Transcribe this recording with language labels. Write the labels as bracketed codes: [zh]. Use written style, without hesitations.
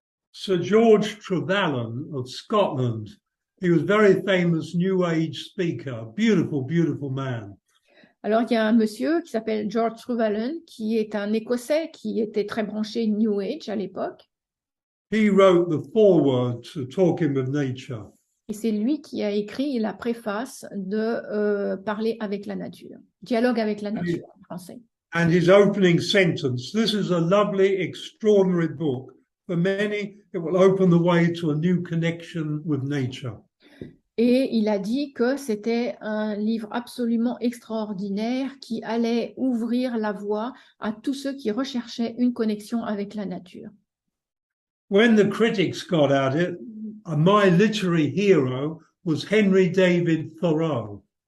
[en] Sir George Trevelyan of Scotland, he was a very famous New Age speaker, beautiful, beautiful man. [fr] Alors, il y a un monsieur qui s'appelle George Trevelyan, qui est un Écossais qui était très branché New Age à l'époque. [en] He wrote the foreword to Talking with Nature. [fr] Et c'est lui qui a écrit la préface de Parler avec la nature, Dialogue avec la nature en français. [en] And his opening sentence, this is a lovely, extraordinary book. For many, it will open the way to a new connection with nature. [fr] Et il a dit que c'était un livre absolument extraordinaire qui allait ouvrir la voie à tous ceux qui recherchaient une connexion avec la nature. [en] When the critics got at it, my literary hero was Henry David Thoreau.